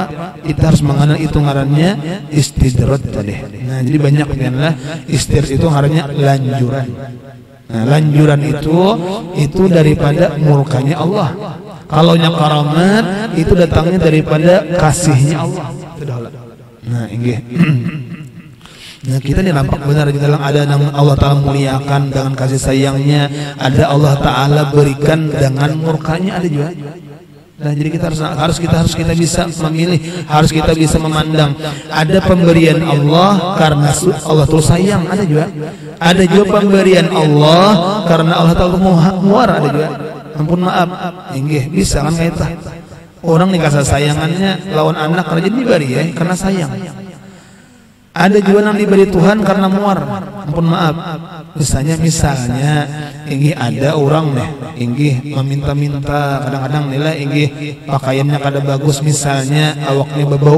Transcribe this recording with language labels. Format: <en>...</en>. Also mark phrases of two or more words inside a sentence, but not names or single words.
<bjn>Kita harus mengenal itu ngarannya istidraj tadi. Nah, jadi banyak lah istidraj itu ngarannya lanjuran.</bjn> <id>Nah, lanjuran itu daripada murkanya Allah. Kalau nya karamat itu datangnya daripada kasihnya Allah. Nah, ini. Nah, kita ini nampak benar di dalam ada yang Allah Ta'ala muliakan dengan kasih sayangnya, ada Allah Ta'ala berikan dengan murkanya, ada juga. Nah, jadi kita harus kita bisa memilih, harus kita bisa memandang. Ada pemberian Allah karena Allah terus sayang, ada juga. Ada juga pemberian Allah karena Allah Ta'ala muar, ada juga.</id> <bjn>Ampun maaf, inggih bisa kan kayak itu. Orang dikasih sayangannya lawan anak karena jadi diberi ya, karena sayang.</bjn> <id>Ada juga yang diberi Tuhan karena muar.</id> <bjn>Ampun maaf, misalnya inggih ada orang nih inggih meminta-minta kadang-kadang nilai inggih pakaiannya kada bagus misalnya awaknya berbau</bjn>